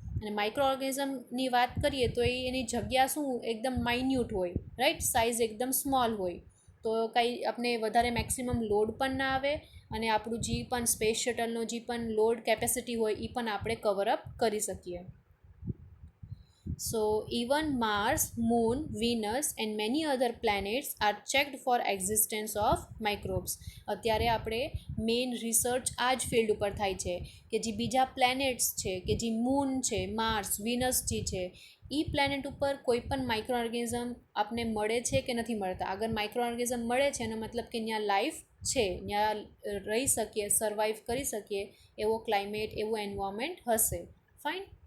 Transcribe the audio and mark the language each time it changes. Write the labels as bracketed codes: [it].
[gu] અને માઇક્રો ઓર્ગેનિઝમની વાત કરીએ તો એની જગ્યા શું એકદમ માઇન્યુટ હોય, રાઈટ, સાઇઝ એકદમ સ્મોલ હોય, તો કંઈ આપણે વધારે મેક્સિમમ લોડ પણ ના આવે અને આપણું જે પણ સ્પેસ શટલનો જે પણ લોડ કેપેસિટી હોય એ પણ આપણે કવરઅપ કરી શકીએ. [en] So even Mars, Moon, Venus and many other planets are checked for existence of microbes. [gu] અત્યારે આપણે મેઇન રિસર્ચ આ જ ફિલ્ડ ઉપર થાય છે કે જે બીજા પ્લેનેટ્સ છે, કે જે મૂન છે, માર્સ, વિનસ જે છે, એ પ્લેનેટ ઉપર કોઈ પણ માઇક્રો ઓર્ગેનિઝમ આપને મળે છે કે નથી મળતા. અગર માઇક્રો ઓર્ગેનિઝમ મળે છે એનો મતલબ કે ત્યાં લાઈફ છે ત્યાં રહી શકીએ, સર્વાઈવ કરી શકીએ એવો ક્લાઇમેટ, એવું એન્વાયરમેન્ટ હશે. ફાઇન.